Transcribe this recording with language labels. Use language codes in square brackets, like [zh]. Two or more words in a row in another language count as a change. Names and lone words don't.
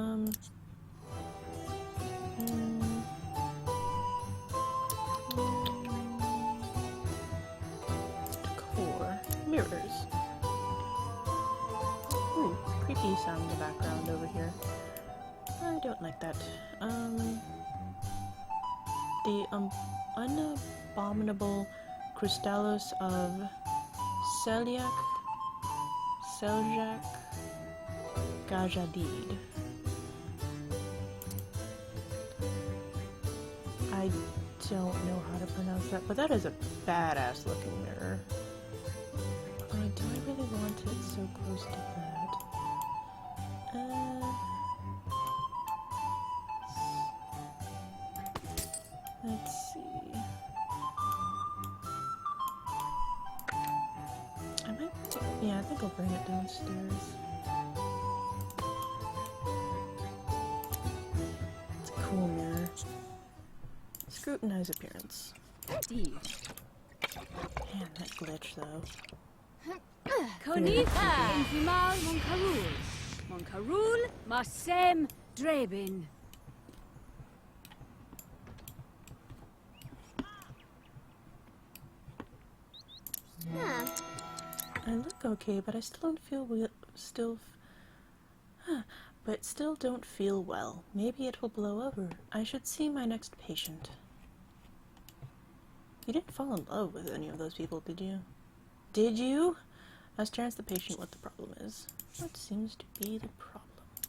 [en] Decor. Mirrors. Ooh, creepy sound in the background over here. I don't like that. The unabominable crystallos of Seljak Gajadid. I don't know how to pronounce that, but that is a badass looking mirror. Do I really want want it so close to that. Let's see. I might. Yeah, I think I'll bring it downstairs. It's a cool mirror. Scrutinize appearance. Indeed. Man, that glitch though. Konitha! Infimal Monkarul. Monkarul Masem Drebin. I look okay, but I still don't feel but still don't feel well. Maybe it will blow over. I should see my next patient. You didn't fall in love with any of those people, did you? Did you? Ask Terrence the patient what the problem is. What seems to be the problem?